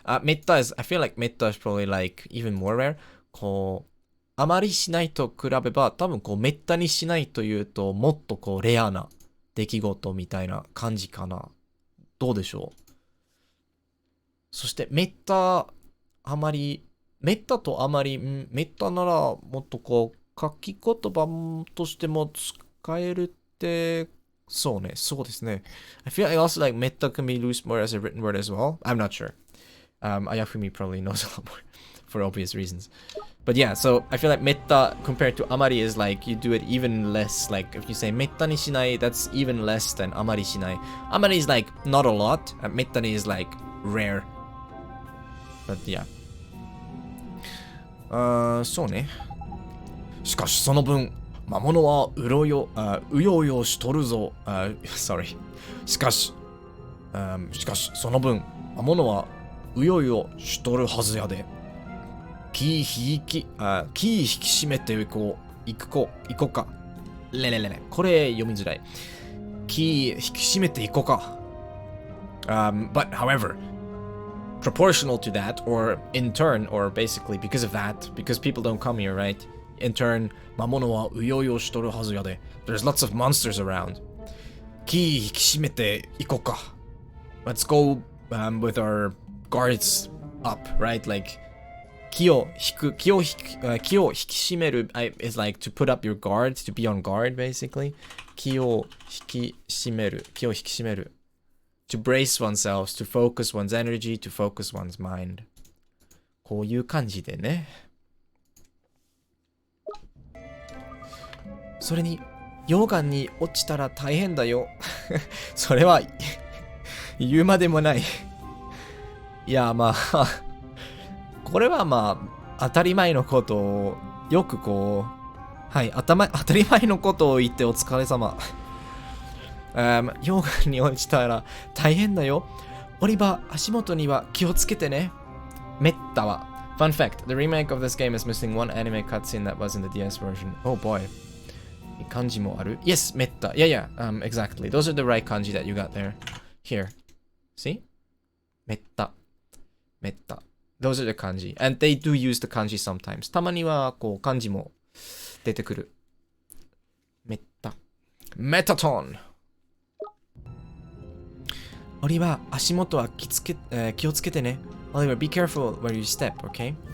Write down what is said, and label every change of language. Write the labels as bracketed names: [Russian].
[English] めった is, I feel like めった is probably like even more rare. [Japanese] こう、あまりしないと比べば、多分こう、めったにしないというと、もっとこう、レアな出来事みたいな感じかな。どうでしょう。そして、めった、あまり、めったとあまり、めったなら、もっとこう、書き言葉としても使えるって、そうね、そうですね。 [English] I feel like also like metta can be used more as a written word as well. I'm not sure. Ayafumi probably knows a lot more for obvious reasons. But yeah, so I feel like metta compared to amari is like you do it even less. Like if you say metta ni shinai, that's even less than amari shinai. Amari is like not a lot. Metta ni is like rare. But yeah. [Japanese] そうね。しかしその分、魔物はうようよしとるぞ。 [English] sorry. [Japanese] しかしその分、魔物はうようよしとるはずやで。気引き締めていこうか。これ読みづらい。気引き締めていこうか。 [English] But however, proportional to that, or in turn, or basically because of that, because people don't come here, right? In turn, [Japanese] 魔物はうようよしとるはずやで。 [English] There's lots of monsters around. [Japanese] 気引き締めていこうか。 [English] Let's go with our guards up, right? Like 気を引き締める is like to put up your guard, to be on guard, basically. [Japanese] 気を引き締める。 [English] To brace oneself, to focus one's energy, to focus one's mind. [Japanese] こういう感じでね。それに、溶岩に落ちたら大変だよ。それは、言うまでもない。いや、まあ、これはまあ、当たり前のことを、よくこう、はい、当たり前のことを言ってお疲れ様。溶岩に落ちたら大変だよ。降り場、足元には気をつけてね。めったは。 [English] Fun fact, the remake of this game is missing one anime cutscene that was in the DS version. Oh boy. [Japanese] 漢字もある [English] Yes, めった Yeah, exactly. Those are the right kanji that you got there. Here. See? めった Those are the kanji. And they do use the kanji sometimes. [Japanese] たまにはこう漢字も出てくる。めった Metaton. オリバー、足元は気をつけてね。 [English] Oliver, be careful where you step, okay?